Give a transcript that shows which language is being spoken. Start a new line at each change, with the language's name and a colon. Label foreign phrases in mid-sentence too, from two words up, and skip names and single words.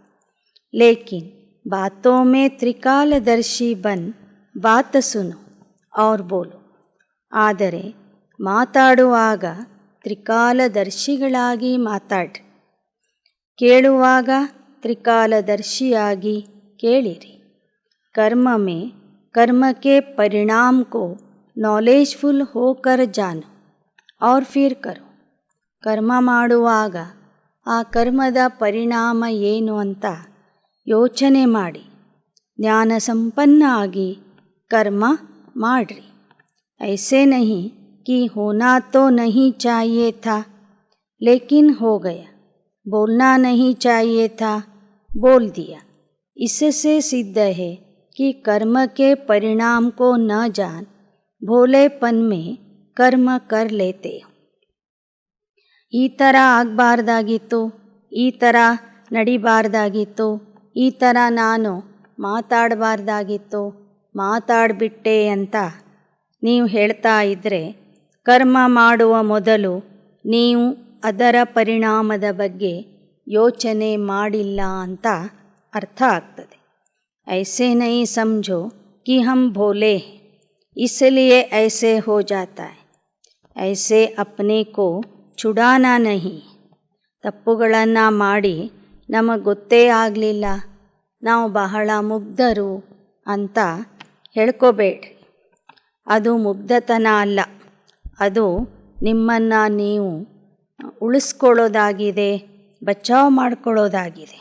Hindi: लेकिन बातों में त्रिकालदर्शी बन बात सुनो और बोलो.
Kannada: ಆದರೆ ಮಾತಾಡುವಾಗ ತ್ರಿಕಾಲದರ್ಶಿಗಳಾಗಿ ಮಾತಾಡ್ರಿ. ಕೇಳುವಾಗ त्रिकालदर्शियागी ಕೇಳಿರಿ.
Hindi: कर्म में कर्म के परिणाम को नॉलेजफुल होकर जानो और फिर करो.
Kannada: ಕರ್ಮ ಮಾಡುವಾಗ ಆ ಕರ್ಮದ ಪರಿಣಾಮ ಏನು ಅಂತ ಯೋಚನೆ ಮಾಡಿ ಜ್ಞಾನ ಸಂಪನ್ನ ಆಗಿ कर्म ಮಾಡ್ರಿ.
Hindi: ऐसे नहीं कि होना तो नहीं चाहिए था लेकिन हो गया, बोलना नहीं चाहिए था बोल दिया. इससे सिद्ध है कि कर्म के परिणाम को न जान भोलेपन में कर्म कर लेते हो.
Kannada: ಈ ಥರ ಆಗಬಾರ್ದಾಗಿತ್ತು, ಈ ಥರ ನಡಿಬಾರ್ದಾಗಿತ್ತು, ಈ ಥರ ನಾನು ಮಾತಾಡಬಾರ್ದಾಗಿತ್ತು, ಮಾತಾಡಿಬಿಟ್ಟೆ ಅಂತ ನೀವು ಹೇಳ್ತಾ ಇದ್ದರೆ ಕರ್ಮ ಮಾಡುವ ಮೊದಲು ನೀವು ಅದರ ಪರಿಣಾಮದ ಬಗ್ಗೆ ಯೋಚನೆ ಮಾಡಿಲ್ಲ ಅಂತ ಅರ್ಥ ಆಗ್ತದೆ.
Hindi: ऐसे नहीं समझो कि हम भोले हैं इसलिए ऐसे हो जाता है. ऐसे अपने को छुड़ाना नहीं.
Kannada: ತಪ್ಪುಗಳನ್ನು ಮಾಡಿ ನಮಗೆ ಗೊತ್ತೇ ಆಗಲಿಲ್ಲ, ನಾವು ಬಹಳ ಮುಗ್ಧರು ಅಂತ ಹೇಳ್ಕೋಬೇಡ್ರಿ. ಅದು ಮುಗ್ಧತನ ಅಲ್ಲ, ಅದು ನಿಮ್ಮನ್ನು ನೀವು ಉಳಿಸ್ಕೊಳ್ಳೋದಾಗಿದೆ, ಬಚಾವ್ ಮಾಡ್ಕೊಳ್ಳೋದಾಗಿದೆ.